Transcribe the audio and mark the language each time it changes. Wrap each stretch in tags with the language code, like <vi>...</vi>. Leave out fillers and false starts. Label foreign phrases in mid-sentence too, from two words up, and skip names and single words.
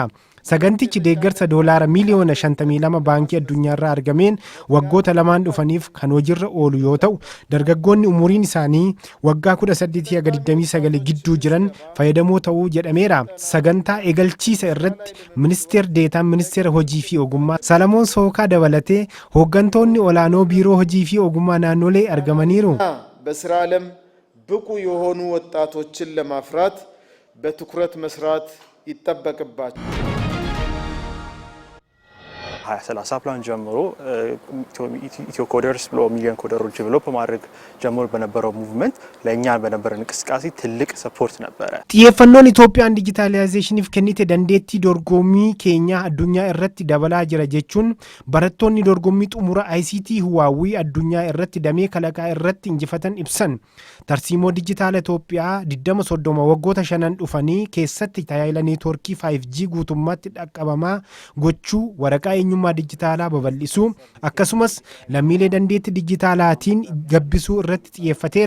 <om>Sagantichi deeggarsa doolaara miliyoona 52 baankii addunyaarraa argameen waggoota lamaan dhufaniif kan hojiirra oolu yoo ta'u, dargaggoonni umuriin isaanii waggaa 18-29 gidduu jiran fayyadamoo ta'uu jedhameera. Sagantaa eegalchiisa irratti ministeer deetaan ministeera hojii fi ogummaa Salamoon Sookaa dabalatee hooggantoonni olaanoo biiroo hojii fi ogummaa naannolee argamaniiru.</om> <am>በስራ ዓለም ብቁ የሆኑ ወጣቶችን ለማፍራት በትኩረት መስራት ይጠበቅባቸዋል። 2030 ፕላን ጀምሮ ኢትዮ ኮደርስ ብሎ ሚሊዮን ኮደሮች ዴቨሎፕ ማድረግ ጀምሮ በነበረው ሙቭመንት ለኛ በነበረ እንቅስቃሴ ትልቅ ሰፖርት ነበረ።</am> <om>xiyyeeffannoon Itoophiyaan dijitaalaayizeeshiniif kennite dandeettii dorgommii keenya addunyaa irratti dabalaa jira jechuun barattoonni dorgommii xumura ICT Huwaawii addunyaa irratti damee kalaqaa irratti injifatan ibsan. Tarsiimoo dijitaala Itoophiyaa 2030 waggoota 5 dhufanii keessatti tajaajila neetwoorkii 5G guutummaatti dhaqqabamaa gochuu waraqaa eenyummaa dijitaalaa babal'isuu akkasumas lammiilee dandeettii dijitaalaatiin gabbisuu irratti xiyyeeffateera.</om>